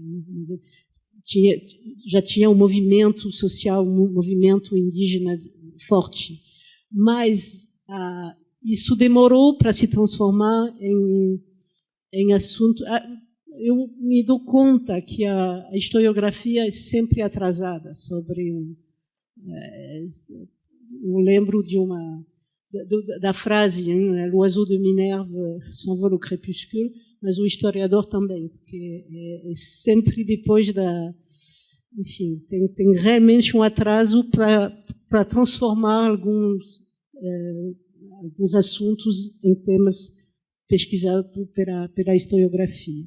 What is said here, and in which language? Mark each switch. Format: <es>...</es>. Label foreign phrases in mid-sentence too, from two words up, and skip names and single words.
<pt>Já tinha um movimento social, um movimento indígena forte, mas isso demorou para se transformar em assunto. Eu me dou conta que a historiografia é sempre atrasada sobre eu lembro da frase, né,</pt> <fr>l'oiseau de Minerve s'envole au crépuscule,</fr> <pt>mas o historiador também, porque é sempre depois enfim, tem realmente um atraso para transformar alguns assuntos em temas pesquisados pela historiografia.</pt>